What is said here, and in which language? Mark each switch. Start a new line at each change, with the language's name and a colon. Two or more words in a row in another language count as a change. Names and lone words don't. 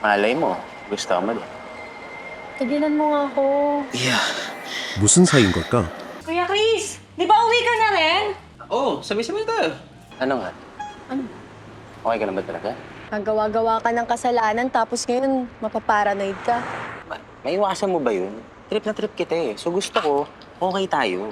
Filipino: Malay mo, gusto mo din. Tigilan mo nga ako.
English: Yeah.
Korean: 무슨 사이인 걸까?
Filipino: Kuya Chris, di ba uwi ka na rin? Oo, sabay-sabay tayo. Ano nga? Ano? Okay ka na ba talaga? Nagawa-gawa ka ng kasalanan tapos ngayon mapaparanoid ka. Maiwasan mo ba yun? Trip na trip kita eh. So gusto ko, okay tayo.